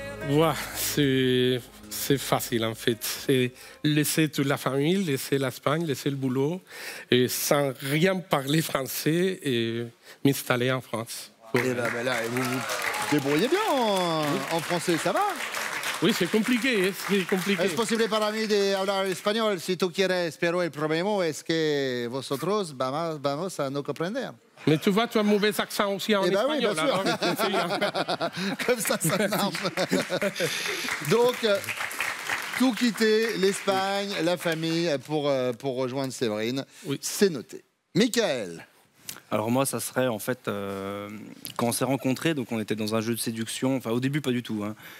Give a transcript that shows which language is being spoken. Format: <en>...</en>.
<fr>Ouais, c'est facile en fait. C'est laisser toute la famille, laisser l'Espagne, laisser le boulot, et sans rien parler français et m'installer en France. Et ben là, vous vous débrouillez bien en français, ça va? Oui, c'est compliqué, c'est compliqué.</fr> <es>Es posible para mí de hablar español si tú quieres, pero el problema es que vosotros vamos a no comprender.</es> <fr>Mais tu vois, tu as un mauvais accent aussi en Eh ben oui, espagnol. bien sûr. Alors, c'est bien. Comme ça marche. Donc, tout quitter, l'Espagne, la famille, pour rejoindre Séverine, Oui. c'est noté. Mickaël. Alors moi, ça serait en fait quand on s'est rencontrés, donc on était dans un jeu de séduction. Enfin, au début, pas du tout. Hein.</fr>